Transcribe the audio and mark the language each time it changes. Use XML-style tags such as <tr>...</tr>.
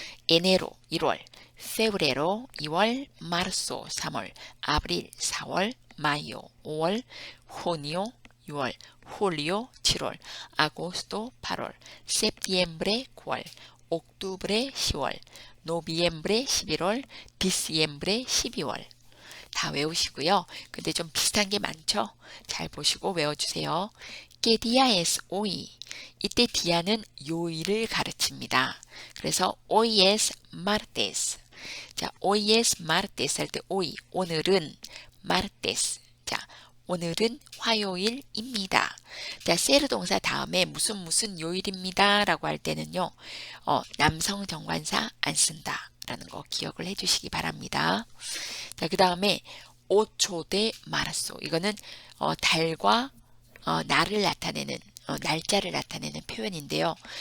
<es>에네로 1월, febrero 2월, marzo 3월, abril 4월, mayo 5월, junio 6월, julio 7월, agosto 8월, septiembre 9월, octubre 10월, noviembre 11월, diciembre 12월.</es> <ko>다 외우시고요. 근데 좀 비슷한 게 많죠? 잘 보시고 외워주세요.</ko> <es>¿Qué día es hoy?</es> <ko>이때 dia는 요일을 가르칩니다. 그래서</ko> <es>hoy es martes.</es> <ko>자, hoy es martes 할 때 hoy, 오늘은 martes. 자, 오늘은 화요일입니다. 자, ser 동사 다음에 무슨 요일입니다 라고 할 때는요. 남성 정관사 안 쓴다 라는 거 기억을 해주시기 바랍니다. 자, 그 다음에</ko> <es>8 de marzo.</es> <ko>이거는 달과 날을 나타내는 날짜를 나타내는 표현인데요.</ko>